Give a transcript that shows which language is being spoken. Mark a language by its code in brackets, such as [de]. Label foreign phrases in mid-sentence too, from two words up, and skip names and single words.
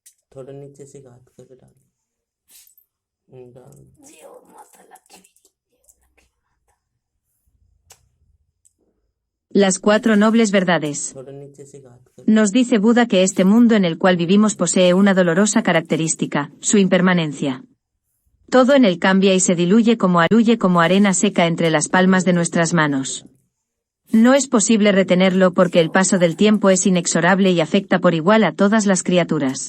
[hi] थोड़ा नीचे से घात करके डाल डाल [es] Las cuatro nobles verdades. [hi] थोड़ा नीचे से घात कर [es] Nos dice Buda que este mundo en el cual vivimos posee una dolorosa característica, su impermanencia. Todo en él cambia y se diluye como arena seca entre las palmas de nuestras manos. No es posible retenerlo porque el paso del tiempo es inexorable y afecta por igual a todas las criaturas.